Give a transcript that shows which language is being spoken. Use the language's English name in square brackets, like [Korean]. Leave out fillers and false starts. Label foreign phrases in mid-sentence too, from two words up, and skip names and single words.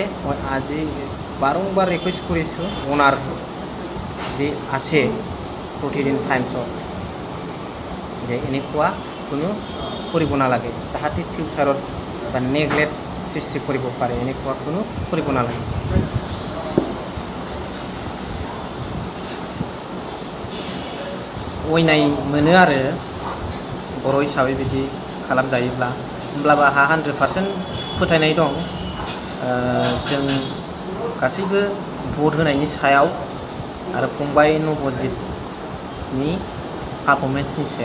[Assamese] মই আজি বাৰম্বাৰ ৰিকুৱেষ্ট কৰিছোঁ অনাৰ যি আছে প্ৰতিদিন টাইমছত যে এনেকুৱা কোনো কৰিব নালাগে, যাহাতে ফিউচাৰত বা নেগলেক্ট সৃষ্টি কৰিব পাৰে। এনেকুৱা কোনো কৰিব নালাগে। [Bodo] अयनाय मोनो आरो बर' हिसाबै बिदि खालामजायोब्ला होमब्लाबो आंहा 100% फोथायनाय दं जों गासैबो भट होनायनि सायाव आरो फंबाय नबजितनि पारफरमेन्सनि सायाव।